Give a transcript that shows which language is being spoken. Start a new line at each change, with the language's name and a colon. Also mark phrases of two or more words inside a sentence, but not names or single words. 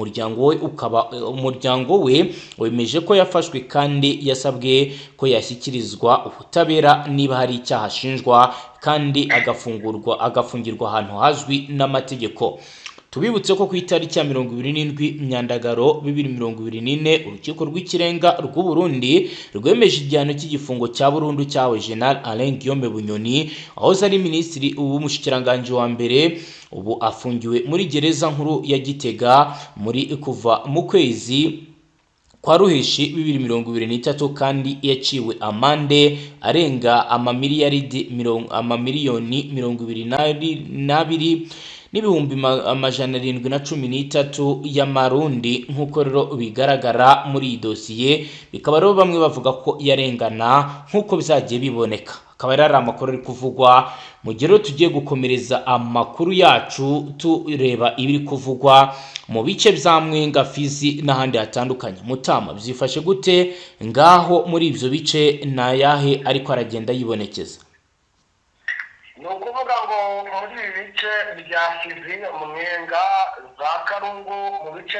Rundi: Umuryango we wemeje ko yafashwe kandi yasabwe ko yashyikirizwa ubutabera niba hari icyaha ashinjwa kandi agafungirwa ahantu hazwi n'amategeko. Tubibutse ko ku itariki ya 27 Myandagaro 2024 urukiko rw'ikirenga rw'u Burundi rwemeje igihano cy'igifungo cya burundu cyawe General Alain Guillaume Bunyoni, aho ari minisitiri w'umushikiranganje wa mbere. Ubu afungiwe muri gereza nkuru ya Gitega kuva mu kwezi kwa Ruheshi 2023 kandi yaciwe amande arenga amamiliyoni 22 n'ibihumbi 713 y'amarundi. Nk'uko rero bigaragara muri iyi dosiye, bikaba rero bamwe bavuga ko yarengana nk'uko byagiye biboneka. Akaba ari amakuru ari kuvugwa mu gihe tugiye gukomereza amakuru yacu tureba ibiri kuvugwa mu bice bya Mwenga, Fizi n'ahandi hatandukanye. Mutama, byifashe gute ngaho muri ibyo bice nayahe ariko aragenda yibonekeza? Ni ukuvuga ngo muri ibi bice bya Fizi, Mwenga, za Karungu, mu bice